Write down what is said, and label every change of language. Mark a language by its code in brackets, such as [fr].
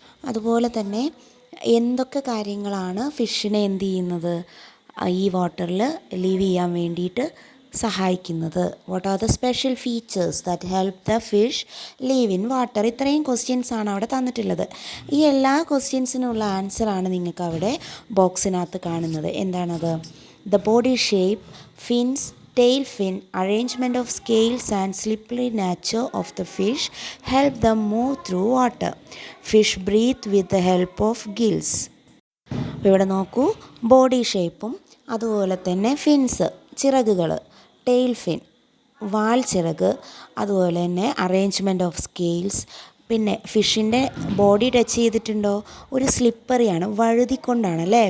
[ml] അതുപോലെ തന്നെ എന്തൊക്കെ കാര്യങ്ങളാണ് ഫിഷിനെ എന്ത് ചെയ്യുന്നത്, ഈ വാട്ടറിൽ ലീവ് ചെയ്യാൻ വേണ്ടിയിട്ട് സഹായിക്കുന്നത്? [en] What are the special features that help the fish live in water? [ml] ഇത്രയും ക്വസ്റ്റ്യൻസാണ് അവിടെ തന്നിട്ടുള്ളത്. ഈ എല്ലാ ക്വസ്റ്റ്യൻസിനുള്ള ആൻസറാണ് നിങ്ങൾക്ക് അവിടെ ബോക്സിനകത്ത് കാണുന്നത്. എന്താണത്? [en] The body shape, fins, tail fin, arrangement of scales and slippery nature of the fish help them move through water. Fish breathe with the help of gills. [ml] ഇവിടെ നോക്കൂ, ബോഡി ഷേപ്പും അതുപോലെ തന്നെ ഫിൻസ്, ചിറകുകൾ, ടെയിൽ ഫിൻ, വാൽ ചിറക്, അതുപോലെ തന്നെ അറേഞ്ച്മെൻറ്റ് ഓഫ് സ്കെയിൽസ്. പിന്നെ ഫിഷിൻ്റെ ബോഡി ടച്ച് ചെയ്തിട്ടുണ്ടോ? ഒരു സ്ലിപ്പറിയാണ്, വഴുതിക്കൊണ്ടാണ് അല്ലേ.